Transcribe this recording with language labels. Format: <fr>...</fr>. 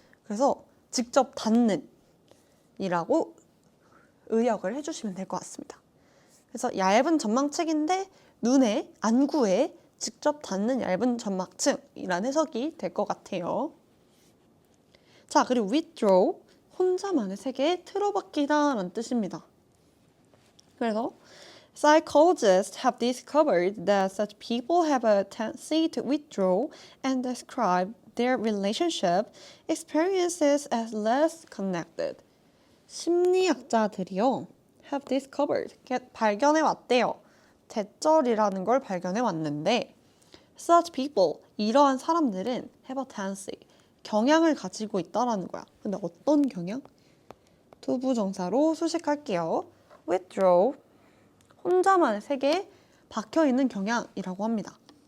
<ko>그래서 직접 닿는 이라고 의역을 해주시면 될 것 같습니다. 그래서 얇은 점막층인데 눈에, 안구에 직접 닿는 얇은 점막층이라는 해석이 될 것 같아요. 자, 그리고 withdraw, 혼자만의 세계에 틀어박히다 라는 뜻입니다. 그래서</ko> <en>psychologists have discovered that such people have a tendency to withdraw and describe their relationship experiences as less connected.</en> <ko>심리학자들이요,</ko> <en>have discovered,</en> <ko>발견해 왔대요. 대절이라는 걸 발견해 왔는데,</ko> <en>such people,</en> <ko>이러한 사람들은</ko> <en>have a tendency,</en> <ko>경향을 가지고 있다라는 거야. 근데 어떤 경향? 투부정사로 수식할게요. withdraw, 혼자만의 세계에 박혀있는 경향이라고 합니다.</ko>